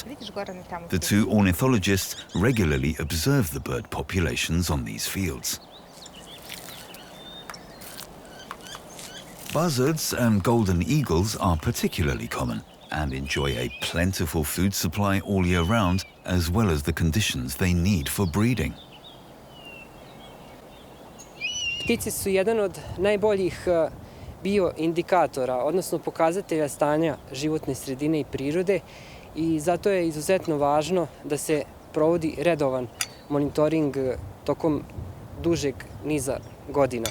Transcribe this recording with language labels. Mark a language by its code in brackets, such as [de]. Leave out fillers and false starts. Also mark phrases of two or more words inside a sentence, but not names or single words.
[en] The two ornithologists regularly observe the bird populations on these fields. Buzzards and golden eagles are particularly common and enjoy a plentiful food supply all year round, as well as the conditions they need for breeding. [sr] Ptice su jedan od najboljih bioindikatora, odnosno pokazatelja stanja životne sredine i prirode, i zato je izuzetno važno da se provodi redovan monitoring tokom dužeg niza godina.